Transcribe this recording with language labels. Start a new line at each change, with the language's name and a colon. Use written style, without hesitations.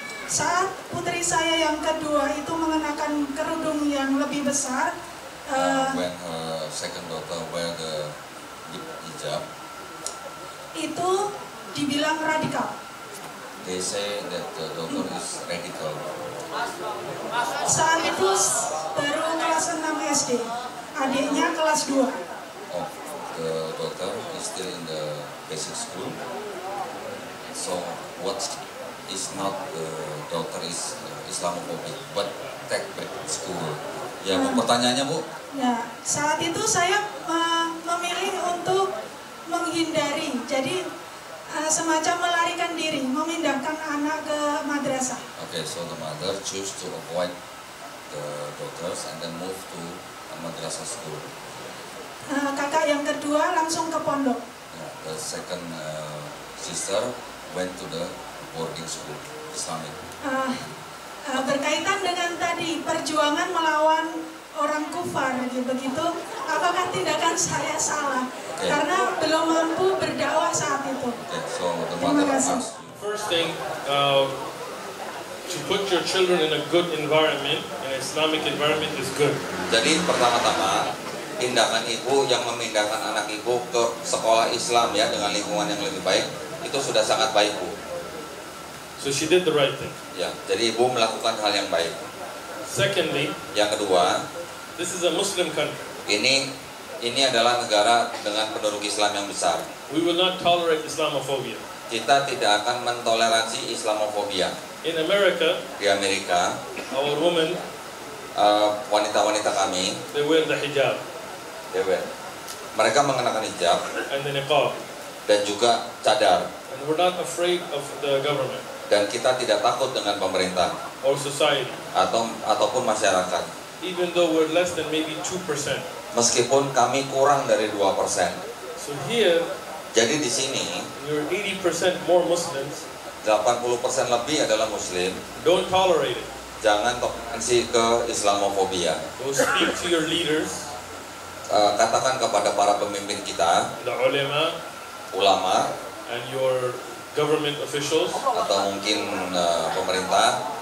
Indonesian: Saat putri saya yang kedua itu mengenakan kerudung yang lebih besar,
English: When her second daughter wear the hijab,
Indonesian: itu dibilang radikal.
English: they say that the daughter is radical.
Indonesian: Saat itu baru kelas 6 SD, adiknya kelas 2.
English: Oh, the daughter is still in the basic school. So what is not the daughter is Islamophobic, but take back school.
Indonesian: Ya, Bu, pertanyaannya, Bu? Ya, saat itu saya memilih untuk menghindari, jadi semacam melarikan diri, memindahkan anak ke madrasah.
English: Okay, so the mother choose to avoid the daughters and then move to a madrasah school.
Indonesian: Kakak yang kedua langsung ke pondok.
English: Yeah, the second sister went to the boarding school, Islamic.
Indonesian: Berkaitan dengan tadi perjuangan melawan orang kufar, begitu, apakah tindakan saya salah? Karena belum mampu berdakwah saat itu.
English: Okay, so the
Indonesian: Terima
English: mother
Indonesian: kasih.
English: asked you. First thing, to put your children in a good environment, an Islamic environment is good.
Indonesian: Jadi pertama-tama tindakan ibu yang memindahkan anak ibu ke sekolah Islam ya dengan lingkungan yang lebih baik itu sudah sangat baik, Bu.
English: So she did the right thing.
Indonesian: Ya, jadi ibu melakukan hal yang baik.
English: Secondly,
Indonesian: Yang kedua,
English: this is a Muslim country.
Indonesian: ini adalah negara dengan penduduk Islam yang besar.
English: We will not tolerate Islamophobia.
Indonesian: Kita tidak akan mentoleransi Islamofobia.
English: In America,
Indonesian: Di Amerika,
English: our women,
Indonesian: wanita-wanita kami,
English: they wear the hijab
Indonesian: mereka mengenakan hijab
English: and the niqab.
Indonesian: dan juga cadar.
English: And we're not afraid of the government
Indonesian: Dan kita tidak takut dengan pemerintah
English: or society,
Indonesian: ataupun masyarakat.
English: even though we're less than maybe 2%.
Indonesian: Meskipun kami kurang dari 2%.
English: So here,
Indonesian: Jadi di sini
English: you're 80% more Muslims,
Indonesian: 80% lebih adalah Muslim.
English: don't tolerate it.
Indonesian: Jangan toleransi ke Islamofobia.
English: So speak to your leaders,
Indonesian: Katakan kepada para pemimpin kita,
English: the ulama,
Indonesian: ulama
English: and your government officials,
Indonesian: atau mungkin pemerintah,